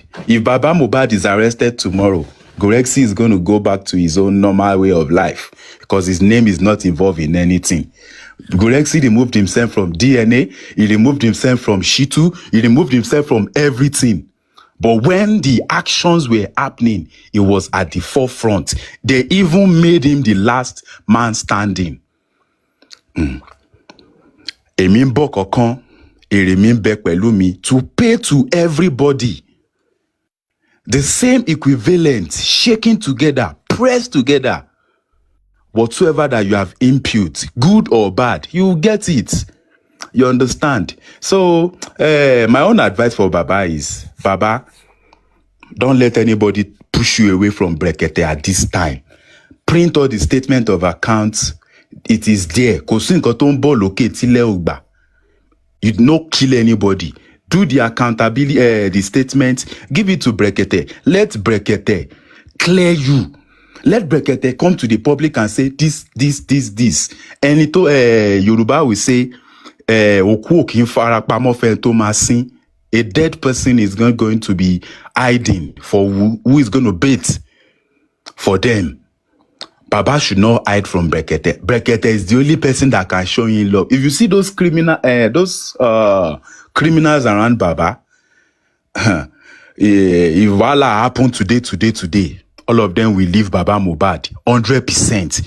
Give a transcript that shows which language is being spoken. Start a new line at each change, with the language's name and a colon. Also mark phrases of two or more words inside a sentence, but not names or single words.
English: If Baba Mohbad is arrested tomorrow, Gorexi is going to go back to his own normal way of life because his name is not involved in anything. Gorexi removed himself from DNA, he removed himself from Shitu, he removed himself from everything. But when the actions were happening, he was at the forefront. They even made him the last man standing.
Yoruba: Èmi ń bọ̀ kankan, èrè mi ń bẹ pẹ̀lú mi,
English: to pay to everybody. The same equivalent, shaking together, pressed together. Whatsoever that you have impute, good or bad, you get it. You understand? So, my own advice for Baba is, Baba, don't let anybody push you away from Brekete at this time. Print all the statement of accounts. It is there.
Yoruba: Kò sí nǹkan tó ń bọ̀ lókè tílẹ̀ ò gbà.
English: You don't kill anybody. Do the accountability, the statement, give it to Brekete. Let Brekete clear you. Let Brekete come to the public and say this. And it, Yoruba will say,
Yoruba: Oku okin fara pamọ́ fẹ́ tó máa sin.
English: A dead person is not going to be hiding for who is going to bait for them. Baba should not hide from Brekete. Brekete is the only person that can show you love. If you see those criminals around Baba, if Wala happened today, all of them will leave Baba Mohbad 100%.